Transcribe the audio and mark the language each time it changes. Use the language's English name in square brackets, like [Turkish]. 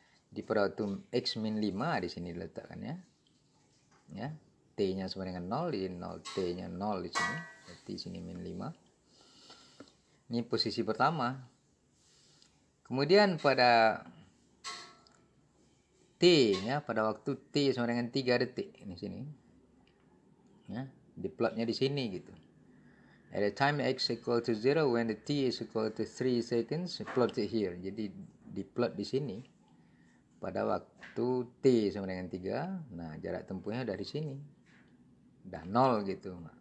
[Indonesian] Di pada waktu X min 5 di sini diletakkan ya. Ya, T-nya sama dengan 0, di 0 T-nya 0 di sini. Berarti sini min 5. Ini posisi pertama. Kemudian pada T ya, pada waktu T sama dengan 3 detik di sini. Ya, diplotnya di sini gitu. [English] At the time X equal to 0 when the T is equal to 3 seconds, plotted here. [Indonesian] Jadi diplot di sini. Pada waktu T sama dengan 3, nah jarak tempuhnya dari sini. Udah 0 gitu.